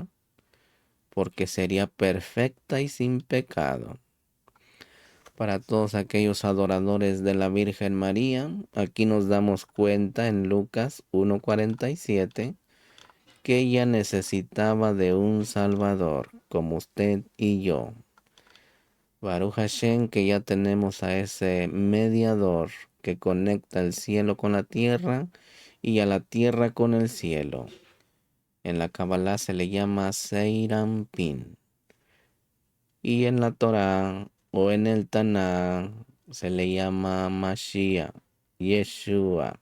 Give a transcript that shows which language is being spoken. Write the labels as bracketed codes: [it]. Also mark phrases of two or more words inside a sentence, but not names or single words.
[es] Porque sería perfecta y sin pecado. Para todos aquellos adoradores de la Virgen María, aquí nos damos cuenta en Lucas 1:47 que ella necesitaba de un Salvador, como usted y yo. [he] ברוך השם, [es] que ya tenemos a ese mediador que conecta el cielo con la tierra y a la tierra con el cielo. En la Kabbalah se le llama Seiram Pin. Y en la Torah o en el Tanaj se le llama Mashiach, Yeshua.